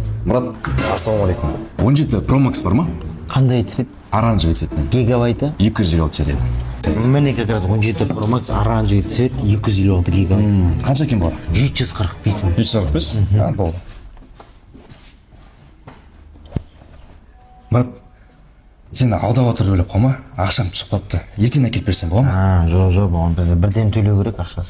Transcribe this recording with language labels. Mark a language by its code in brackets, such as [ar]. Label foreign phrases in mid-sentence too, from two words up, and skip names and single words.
[kk] Мұрат, ассалаумағалейкум. 17 Pro Max бар ма? Қандай цвет? [ru] Оранжевый цветмен. [kk] Гигабайты? 256 жарайды. Міне [ru] как раз [kk] 17 Pro Max [ru] оранжевый цвет [kk] 256 гигабайт. Қанша екен бар? 745 мың. 145? Болды. Мұрат, сені алдап отыр деп ойлап қалма. Ақшам түсіп қалыпты. Ертең әкеліп берсем бола ма? Жоқ, оған біз бірден төлеу керек ақшасы.